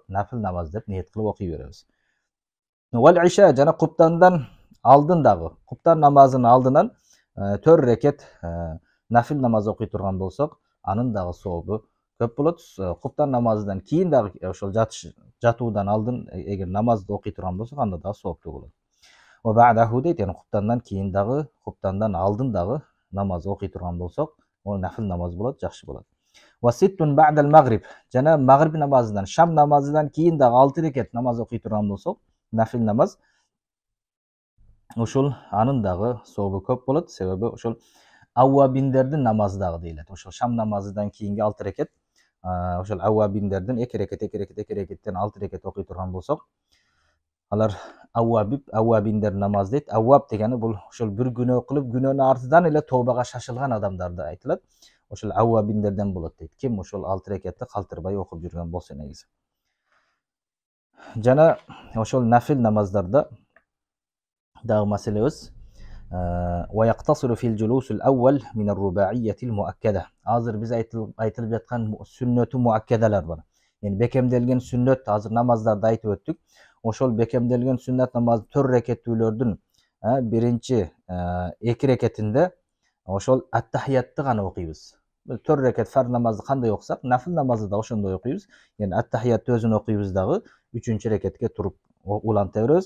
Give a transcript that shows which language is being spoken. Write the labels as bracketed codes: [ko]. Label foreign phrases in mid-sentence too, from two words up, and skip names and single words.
[ky] Нафил намаз деп ниет кылып окуй беребиз. [ar] والعشاء [ky] жана куптандан алдын дагы, куптан намазынын алдынан 4 рекет нафил намаз окуй турган болсок, анын дагы сообу көп болот. Куптан намазынан кийин дагы ошол жатуудан алдын эгер намазды окуй турган болсок, анда дагы сооптуу болот. [ar] وبعده [ky] дейт, yani куптандан кийин дагы, куптандан алдын дагы намаз окуй турган болсок, ол нафил намаз болот, жакшы болот. [ar] وست بعد المغرب, [ky] жана магриб намазынан, шам намазынан кийин дагы 6 рекет намаз окуй турган болсок, нафил намаз, ошол анын дагы сообу көп болот. Себеби ошол аввабиндердин намазы дагы дейлет. Ошол шам намазынан кийинки 6 рекет, ошол аввабиндердин 2 рекеттен 6 рекет окуй турган болсок, алар аввабиндер намаз дейт. Авваб дегени бул ошол бир күнөө кылып, күнөөнүн артынан эле тообага шашылган адамдарды айтылат. Ошол аввабиндерден болот дейт. Ким ошол 6 рекетти калтырбай окуп жүргөн болсо негизи. Жана ошол нафил намаздарда дагы маселебиз [ar] ويقتصر في الجلوس الأول من الرباعية المؤكدة. [ky] Азыр биз айтылып жаткан сүннөтү муаккедалар бар. Yani bekemделген сүннөт, азыр намаздарды айтып өттүк. Ошол bekemделген сүннөт намазы 4 рекеттүүлөрдүн биринчи 2 рекетинде ошол ат-тахиятты гана окуйбуз. 4 рекет фарз намазды кандай окусак, нафил намазды да ошондой окуйбуз. Yani ат-тахиятты өзүн окуйбуз дагы 3-чү рекетке туруп уланта беребиз.